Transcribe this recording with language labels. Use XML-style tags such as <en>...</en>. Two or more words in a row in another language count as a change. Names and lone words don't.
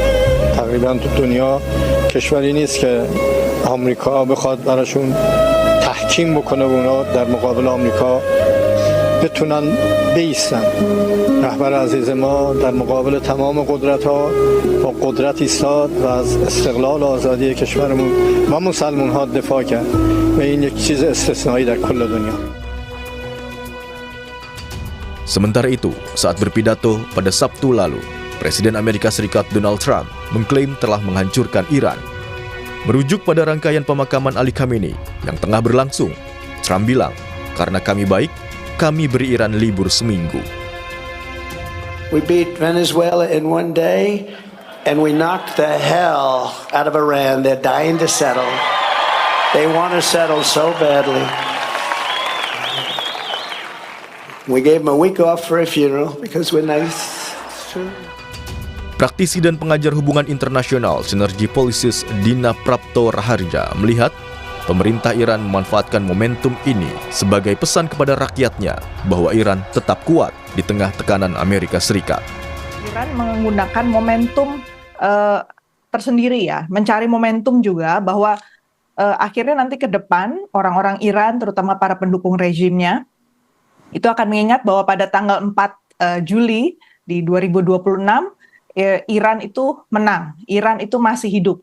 <fa>تقریبا تو دنیا کشوری نیست که آمریکا بخواد براشون تحکیم بکنه و اونا در مقابل آمریکا بتونن بیستن. رهبر عزیز ما در مقابل تمام قدرت ها با قدرت ایستاد و از استقلال و آزادی کشورمون و مسلمان ها دفاع کرد و این یک چیز استثنایی در کل دنیا.</fa> <id>Sementara itu, saat berpidato pada Sabtu lalu, Presiden Amerika Serikat Donald Trump mengklaim telah menghancurkan Iran. Merujuk pada rangkaian pemakaman Ali Khamenei yang tengah berlangsung, Trump bilang, karena kami baik, kami beri Iran libur seminggu.</id> <en>We beat Venezuela in one day, and we knocked the hell out of Iran. They're dying to settle. They want to settle so badly. We gave them a week off for a funeral because we're nice.</en> <id>Praktisi dan pengajar hubungan internasional Synergy Policies Dina Prapto Raharja melihat pemerintah Iran memanfaatkan momentum ini sebagai pesan kepada rakyatnya bahwa Iran tetap kuat di tengah tekanan Amerika Serikat. Iran menggunakan momentum tersendiri ya, mencari momentum juga bahwa akhirnya nanti ke depan orang-orang Iran, terutama para pendukung rezimnya, itu akan mengingat bahwa pada tanggal 4 Juli di 2026, Iran itu menang, Iran itu masih hidup.</id>